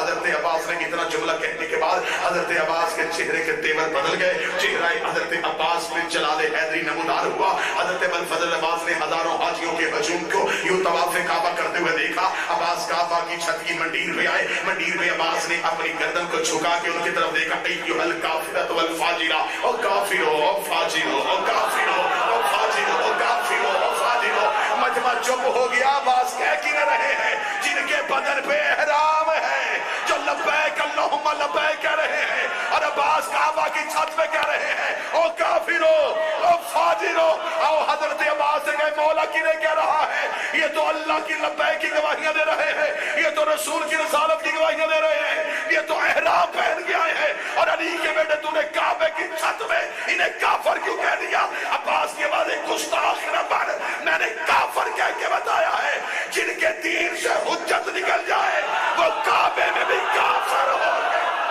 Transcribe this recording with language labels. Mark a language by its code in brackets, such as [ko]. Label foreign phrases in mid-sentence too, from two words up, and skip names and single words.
[ur] حضرت عباس نے اتنا جملہ کہنے کے بعد حضرت عباس کے چہرے کے تیور بدل گئے، چہرہ حضرت عباس میں جلال حیدری نمودار ہوا۔ حضرت ابوالفضل عباس نے ہزاروں حاجیوں کے ہجوم کو یوں طواف کعبہ کرتے ہوئے دیکھا۔ عباس کعبہ کی چھت کی منڈیر پہ آئے، منڈیر پہ عباس نے اپنی گردن کو جھکا کے ان کی طرف دیکھا، [ar] ایھا الکافرۃ والفاجرہ، [ur] او کافرو او فاجرو او کافرو او فاجرو او کافرو او فاجرو۔ مجمع چپ ہو گیا، عباس کہہ کی نہ رہے ہیں جن کے بدن پہ احرام ہے، جو [ar] لبیک اللہم لبیک [ur] کہہ رہے ہیں، اور عباس کعبہ کی چھت پہ کہہ رہے ہیں او کافرو او فاجرو۔ او حضرت عباس سے کہے مولا کنہیں کہہ رہا ہے؟ یہ تو اللہ کی لبیک کی گواہیاں دے رہے ہیں، یہ تو رسول کی رسالت کی گواہیاں دے رہے ہیں، یہ تو احرام پہن کے آئے ہیں، اور علی کے بیٹے تو نے کعبے کی چھت میں انہیں کافر کیوں کہہ دیا؟ عباس کے بعد ایک گستاخ نہ بن، میں نے کافر کہہ کے بتایا ہے، جن کے دین سے حجت نکل جائے وہ کعبے میں بھی کافر ہو گئے۔